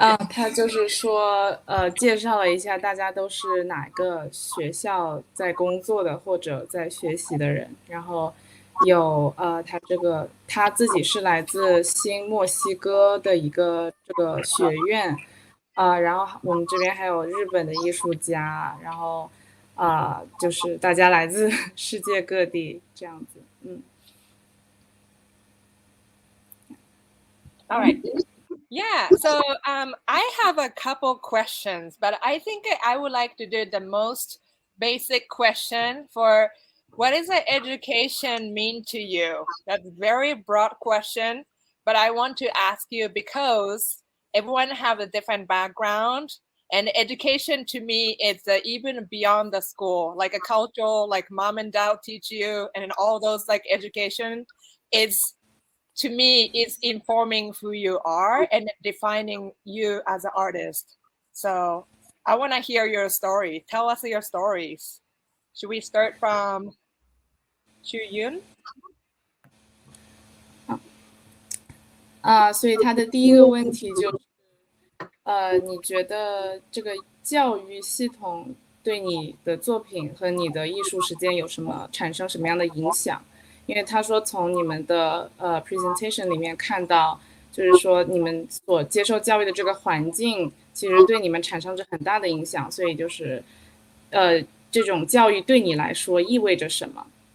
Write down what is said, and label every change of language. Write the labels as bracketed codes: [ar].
[zh] 他就是说，介绍了一下大家都是哪个学校在工作的或者在学习的人，然后有他自己是来自新墨西哥的一个这个学院，然后我们这边还有日本的艺术家，然后就是大家来自世界各地这样子， [en] All right. Yeah, so I have a couple questions, but I think I would like to do the most basic question for what does education mean to you? That's a very broad question, but I want to ask you because everyone have a different background, and education to me is even beyond the school, like a cultural, like mom and dad teach you, and all those like education is, to me, it's informing who you are and defining you as an artist. So I want to hear your story. Tell us your stories. Should we start from Chun-Yu? [zh] 所以他的第一个问题就是，你觉得这个教育系统对你的作品和你的艺术实践产生什么样的影响？因为他说从你们的presentation 里面看到，就是说你们所接受教育的这个环境，其实对你们产生着很大的影响，所以就是这种教育对你来说意味着什么？